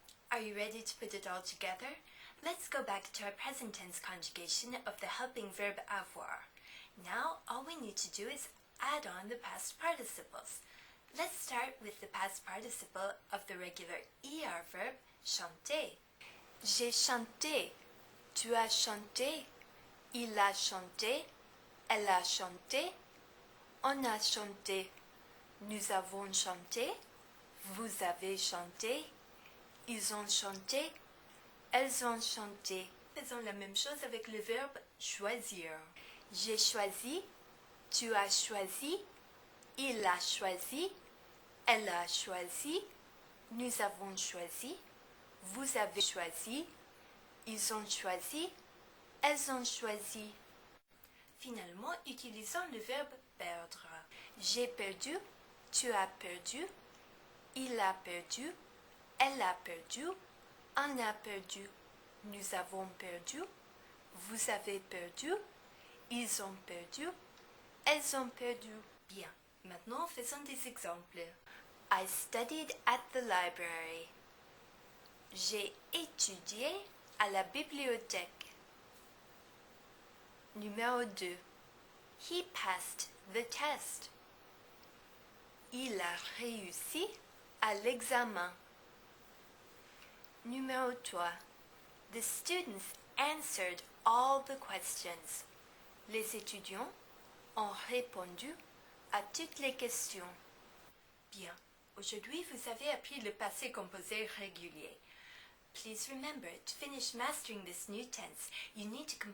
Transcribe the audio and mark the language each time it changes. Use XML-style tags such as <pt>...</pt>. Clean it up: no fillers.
<en>Are you ready to put it all together? Let's go back to our present tense conjugation of the helping verb avoir. Now, all we need to do is add on the past participles. Let's start with the past participle of the regular ER verb chanter.</en> <fr>J'ai chanté, tu as chanté, il a chanté, elle a chanté, on a chanté, nous avons chanté, vous avez chanté, ils ont chanté, elles ont chanté. Faisons la même chose avec le verbe choisir. J'ai choisi, tu as choisi, il a choisi, elle a choisi, nous avons choisi, vous avez choisi, ils ont choisi, elles ont choisi. Finalement, utilisons le verbe perdre. J'ai perdu, tu as perdu, il a perdu, elle a perdu, on a perdu, nous avons perdu, vous avez perdu, ils ont perdu, elles ont perdu. Bien, maintenant faisons des exemples.</fr> <en>I studied at the library.</en> <fr>J'ai étudié à la bibliothèque. Numéro 2.</fr> <en>He passed the test.</en> <fr>Il a réussi à l'examen. Numéro 3.</fr> <en>The students answered all the questions.</en> <fr>Les étudiants ont répondu à toutes les questions. Bien, aujourd'hui vous avez appris le passé composé régulier.</fr> <en>Please remember, to finish mastering this new tense, you need to complete the online interactive activities right next to this video.</en>